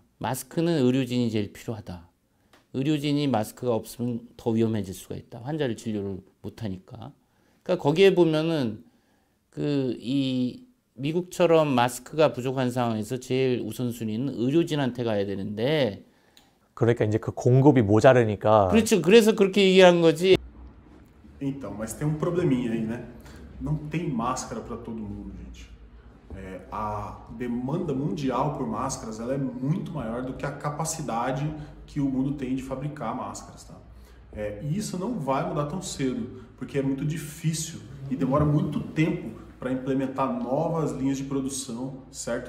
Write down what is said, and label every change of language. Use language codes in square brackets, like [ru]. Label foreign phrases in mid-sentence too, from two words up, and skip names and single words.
[ko] 마스크는 의료진이 제일 필요하다. 의료진이 마스크가 없으면 더 위험해질 수가 있다. 환자를 진료를 못하니까. 그러니까 거기에 보면은 이 미국처럼 마스크가 부족한 상황에서 제일 우선순위는 의료진한테 가야 되는데, 그러니까 이제 그 공급이 모자르니까. 그렇죠. 그래서 그렇게 얘기한 거지. [pt] Então, mas tem probleminha aí, né? Não tem máscara para todo mundo, gente. A demanda mundial por máscaras ela é muito maior do que a capacidade que o mundo tem de fabricar máscaras, tá? E isso não vai mudar tão cedo, porque é muito difícil e demora muito tempo para implementar novas linhas de produção, certo?